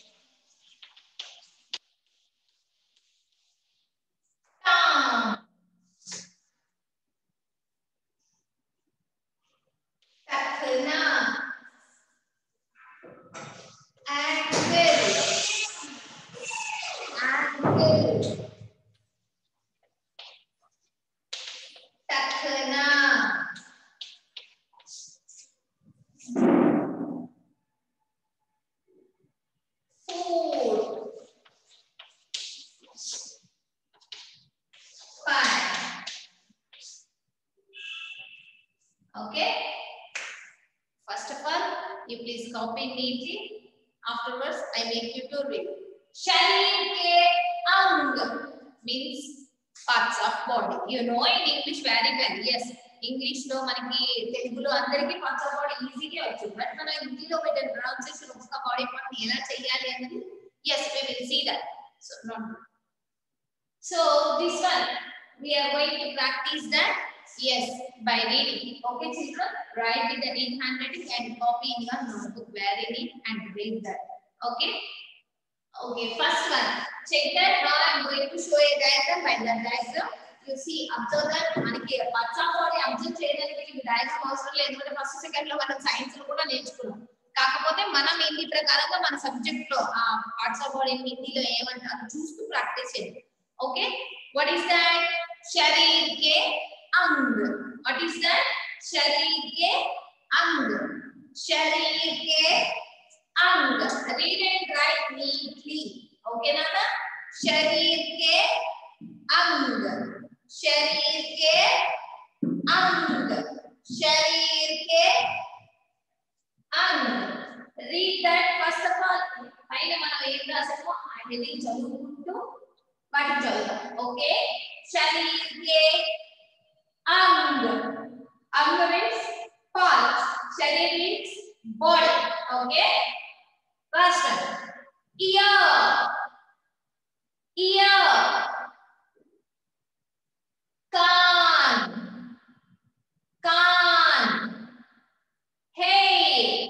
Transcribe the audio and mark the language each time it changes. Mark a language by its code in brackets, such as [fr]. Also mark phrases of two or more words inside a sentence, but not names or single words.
[hi] टांग, टखना, [en] ankle, ankle, टखना, foot, five. Okay, first of all you please copy neatly. Afterwards I make you to read. [hi] शरीर के अंग [en] means parts of body. You know in English very well. [te] Yes, English లో మనకి తెలుగులో అందరికీ [en] parts of body [te] ఈజీగా వచ్చు. బట్ మన హిందీలో పెట్టిన ప్రొనౌన్సియేషన్ ఒక్క [en] body part [te] ఎలా చేయాలి అనేది [en] yes we will see that. So not so this one we are going to practice that. Yes, by reading. Okay children, write with the neat handwriting and copy in your notebook very neat and read that. Okay. Okay, first one. Check that how I am going to show a diagram. By the diagram, you see, observe that మనకి parts of body observe [te] చేయడానికి ఈ diagram అవసరం లేదు. ఎందుకంటే [en] first second [te] లో మనం సైన్స్ లో కూడా నేర్చుకున్నాం. కాకపోతే మనం హిందీ ప్రకారంగా మన సబ్జెక్ట్ లో ఆ [en] parts of body [te] హిందీలో ఏమంటారు చూస్తూ ప్రాక్టీస్ చేయండి. ఓకే, [en] what is that? [hi] शरीर के अंग. [en] What is that? [hi] शरीर के अंग. शरीर के अंग. [en] Read and write neatly. Okay Nana? [hi] शरीर के अंग. शरीर के अंग. शरीर के अंग. [en] Read that first of all. [te] పైన మనం ఏం రాసామో ఆ హెడ్డింగ్ చదువుకుంటూ వాటిని చదువుతాం. ఓకే, [hi] शरीर के अंग. [en] अंग means parts. शरीर means body. Okay. First one. Ear. Ear. [hi] कान. कान. [en] Head.